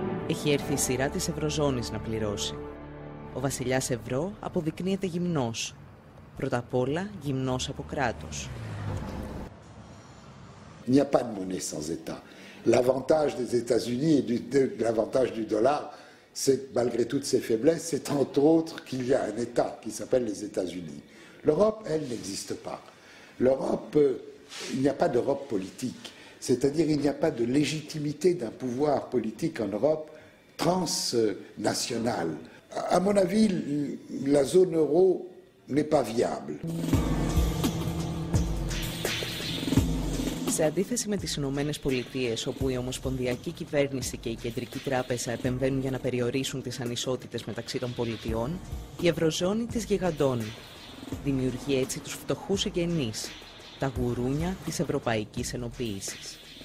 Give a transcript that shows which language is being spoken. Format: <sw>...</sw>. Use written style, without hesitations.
<el>Έχει έρθει η σειρά της Ευρωζώνης να πληρώσει. Ο βασιλιάς Ευρώ αποδεικνύεται γυμνός. Πρώτα απ' όλα γυμνός από κράτος.</el> <fr>Il n'y a pas de monnaie sans État. L'avantage des États-Unis et l'avantage du dollar, c'est que malgré toutes ses faiblesses, c'est entre autres qu'il y a un État qui s'appelle les États-Unis. L'Europe, elle, n'existe pas. L'Europe, il n'y a pas d'Europe politique. C'est-à-dire il n'y a pas de légitimité d'un pouvoir politique en Europe transnational. À mon avis, la zone euro n'est pas viable.</fr> <el>Σε αντίθεση με τις Ηνωμένες Πολιτείες, όπου η Ομοσπονδιακή Κυβέρνηση και η Κεντρική Τράπεζα επεμβαίνουν για να περιορίσουν τις ανισότητες μεταξύ των πολιτιών, η Ευρωζώνη τις γιγαντώνει. Δημιουργεί έτσι τους φτωχούς εγγενείς, τα γουρούνια της Ευρωπαϊκής Ενοποίησης.</el>